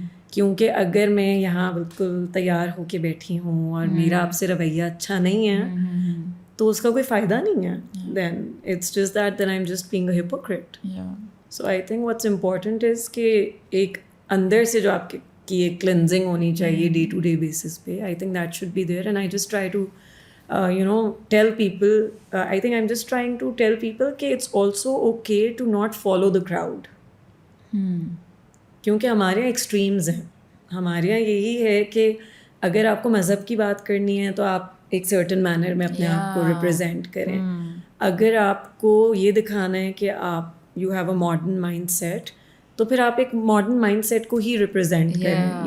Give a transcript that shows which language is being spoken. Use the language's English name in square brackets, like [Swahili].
[Urdu] کیونکہ اگر میں یہاں بالکل تیار ہو کے بیٹھی ہوں اور میرا آپ سے رویہ اچھا نہیں ہے تو اس کا کوئی فائدہ نہیں ہے. [English] Then it's just that then I'm just being a hypocrite. So I think what's important is [Urdu] کہ ایک اندر سے جو آپ کی ایک کلینزنگ ہونی چاہیے ڈے ٹو ڈے بیسس پہ. [English] I think that should be there, and I just try to tell people, I think I'm just trying to tell people کہ it's also okay to not follow the crowd. [Urdu] کیونکہ ہمارے یہاں extremes ہیں. ہمارے یہاں یہی ہے کہ اگر آپ کو مذہب کی بات کرنی ہے تو آپ ایک سرٹن مینر میں اپنے آپ کو ریپرزینٹ کریں. اگر آپ کو یہ دکھانا ہے کہ آپ [English] you have a modern mindset [Urdu] تو پھر آپ ایک ماڈرن مائنڈ سیٹ کو ہی ریپرزینٹ کریں.